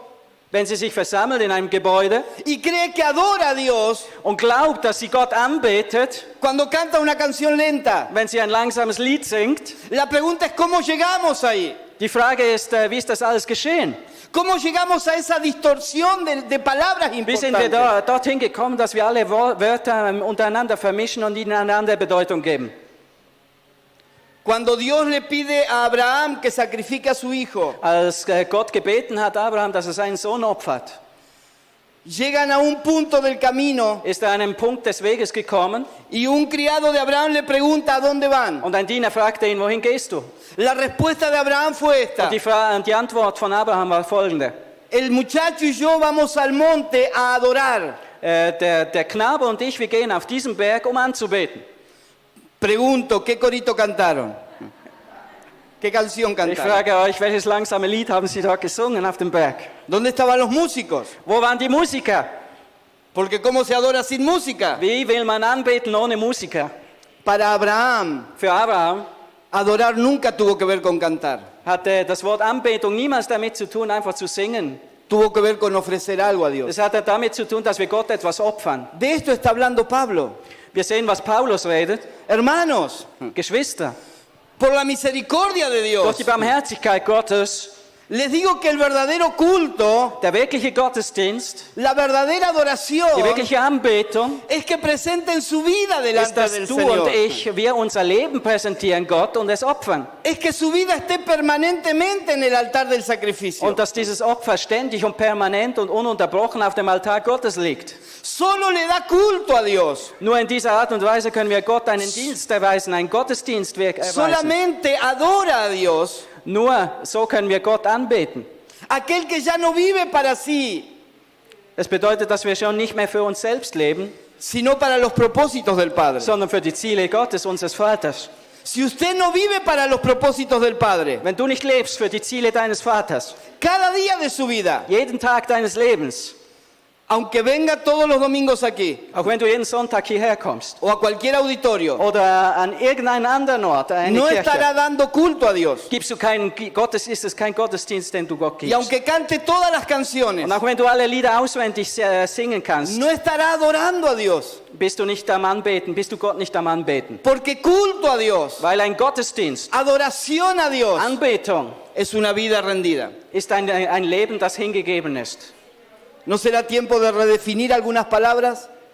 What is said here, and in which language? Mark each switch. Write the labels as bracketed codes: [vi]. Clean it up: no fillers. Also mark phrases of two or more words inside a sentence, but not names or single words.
[de] wenn sie sich versammelt in einem Gebäude, [es] y cree que adora a Dios [de] und glaubt, dass sie Gott anbetet, [es] cuando canta una canción lenta. [de] wenn sie ein langsames Lied singt. [es] La pregunta es cómo llegamos ahí. [de] Die Frage ist, wie ist das alles geschehen? [es] ¿Cómo llegamos a esa distorsión de palabras [de] Wie sind wir [es] importantes? [de] dorthin gekommen, dass wir alle Wörter untereinander vermischen und ihnen eine andere Bedeutung geben? [es] Cuando Dios le pide a Abraham que sacrifique a su hijo, [de] Als Gott gebeten hat, Abraham, dass er seinen Sohn opfert, [es] Llegan a un punto del camino [de] ist er an einen Punkt des Weges gekommen [es] y un criado de Abraham le pregunta ¿a dónde van? [de] und ein Diener fragte ihn, wohin gehst du? [es] La respuesta de Abraham fue esta. [de] Und die Antwort von Abraham war folgende. [es] El muchacho y yo vamos al monte a adorar. [de] Der Knabe und ich, wir gehen auf diesen Berg, um anzubeten. [es] Pregunto, ¿qué corito cantaron? ¿Qué canción [de] Ich [es] cantaron? [de] frage euch, welches langsame Lied haben sie dort gesungen auf dem Berg? [es] ¿Dónde estaban los músicos? [de] Wo waren die Musiker? [es] Porque ¿cómo se adora sin música? [de] Wie will man anbeten ohne Musiker? [es] Para Abraham, [de] Für Abraham [es] adorar nunca tuvo que ver con cantar. [de] hatte das Wort Anbetung niemals damit zu tun, einfach zu singen. [es] Tuvo que ver con ofrecer algo a Dios. [de] Es hatte damit zu tun, dass wir Gott etwas opfern. [es] De esto está hablando Pablo. [de] Wir sehen, was Paulus redet. [es] Hermanos, [de] Geschwister, [es] por la misericordia de [de] durch [es] Dios, [de] die Barmherzigkeit Gottes, [es] les digo que el verdadero culto, [de] der wirkliche Gottesdienst, [es] la verdadera [de] die [es] adoración, [de] wirkliche Anbetung, [es] es que presenten su vida [de] ist, [es] delante [de] dass [es] del [de] du [es] Señor. [de] und ich, wir unser Leben präsentieren Gott und es opfern. [es] Es que su vida esté permanentemente en el altar del sacrificio. [de] Und dass dieses Opfer ständig und permanent und ununterbrochen auf dem Altar Gottes liegt. [es] Solo le da culto a Dios. [de] Nur in dieser Art und Weise können wir Gott einen Dienst erweisen, ein Gottesdienstwerk erweisen. [es] Solamente adora a Dios [de] Nur so können wir Gott anbeten. [es] aquel que ya no vive para sí, [de] Das bedeutet, dass wir schon nicht mehr für uns selbst leben, [es] sino para los propósitos del Padre. [de] sondern für die Ziele Gottes, unseres Vaters. [es] Si usted no vive para los propósitos del Padre, [de] Wenn du nicht lebst für die Ziele deines Vaters, [es] cada día de su vida, [de] jeden Tag deines Lebens, [es] aunque venga todos los domingos aquí [de] auch wenn du jeden Sonntag hierher kommst [es] o a cualquier auditorio, [de] oder an irgendeinen anderen Ort, eine [es] no [de] Kirche, [es] estará dando culto a Dios. [de] gibst du ist es kein Gottesdienst, den du Gott [es] Y [de] gibst. [es] aunque cante todas las canciones, [de] Und auch wenn du alle Lieder auswendig singen kannst, [es] no estará adorando a Dios. [de] bist du nicht am Anbeten, bist du Gott nicht am Anbeten. [es] Porque culto a Dios, [de] Weil ein Gottesdienst, [es] adoración a Dios, [de] Anbetung, [es] es una vida rendida. [de] ist ein Leben, das hingegeben ist. [es] ¿No será tiempo de redefinir algunas palabras?